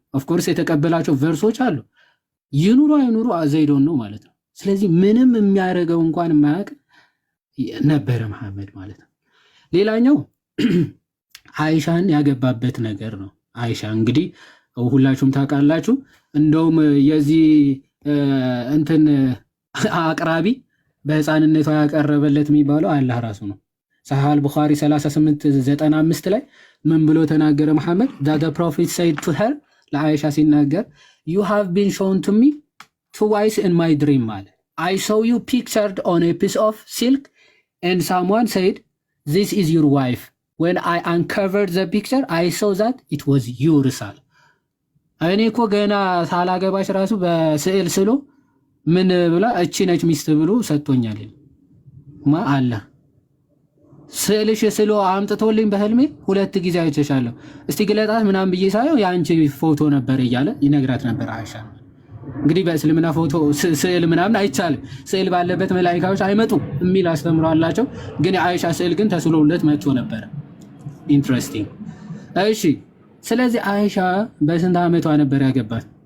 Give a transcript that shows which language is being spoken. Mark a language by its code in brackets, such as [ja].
[am] ኦፍኮርስ የተቀበላቸው ቨርሶች አሉ። ይኑሩ አይኑሩ ዘይዶን ነው ማለት ነው። ስለዚህ ምንም የሚያደርገው እንኳን የማያውቅ ነበረ መሐመድ ማለት ነው። ሌላኛው አይሻን ያገባበት ነገር ነው። አይሻ እንግዲህ ሁላችሁም ታውቃላችሁ። እንደውም የዚህ እንትን አቅራቢ በህፃንነቷ ያቀረበለት የሚባለው አላህ ራሱ ነው። ሰሃህ ቡኻሪ 3895 ላይ ምን ብሎ ተናገረ መሐመድ? [en] the prophet said to her [am] ለአይሻ ሲናገር [en] you have been shown to me twice in my dream [am] ማለት [en] I saw you pictured on a piece of silk and someone said this is your wife. When I uncovered the picture I saw that it was yours [am] አለ። እኔ እኮ ገና ሳላገባሽ ራሱ በስዕል ስሎ ምን ብላ እቺ ነች ሚስት ብሎ ሰጥቶኛል ማ አለ። ስዕልሽ ስሎ አምጥቶልኝ በህልሜ 2 ጊዜ አይቼሻለሁ፣ እስቲ ግለጣት ምናምን ብዬ ሳየው የአንቺ ፎቶ ነበር እያለ ይነግራት ነበር አይሻ። እንግዲህ በእስልምና ፎቶ ስዕል ምናምን አይቻልም፣ ስዕል ባለበት መላእክቶች አይመጡ የሚል አስተምሮ አላቸው። ግን የአይሻ ስዕል ግን ተስሎለት መጥቶ ነበር። ኢንትረስቲንግ። እሺ ስለዚህ አይሻ በስንት ዓመቷ ነበር ያገባት?